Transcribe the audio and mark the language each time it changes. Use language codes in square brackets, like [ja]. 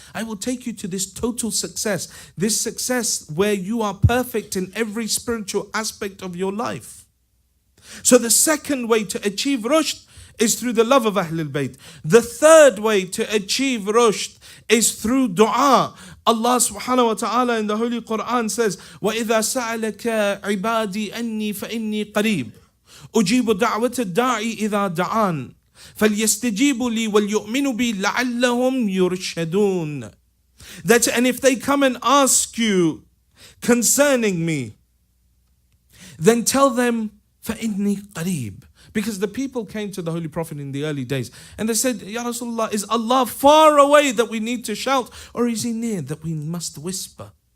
[en] I will take you to this total success. This success where you are perfect in every spiritual aspect of your life. So the second way to achieve rushd is through the love of Ahlul Bayt. The third way to achieve rushd is through dua. Allah subhanahu wa ta'ala in the Holy Quran says, [ar] وَإِذَا سَأَلَكَ عِبَادِي أَنِّي فَإِنِّي قَرِيبٌ أُجِيبُ دَعْوَةَ الدَّاعِ إِذَا دَعَانِ فَلْيَسْتَجِيبُوا لِي وَلْيُؤْمِنُوا بِي لَعَلَّهُمْ يُرْشَدُونَ. [en] That, and if they come and ask you concerning me, then tell them, [ar] فَإِنِّي قَرِيبٌ. [en] Because the people came to the Holy Prophet in the early days and they said, Ya Rasulullah, is Allah far away that we need to shout, or is He near that we must whisper?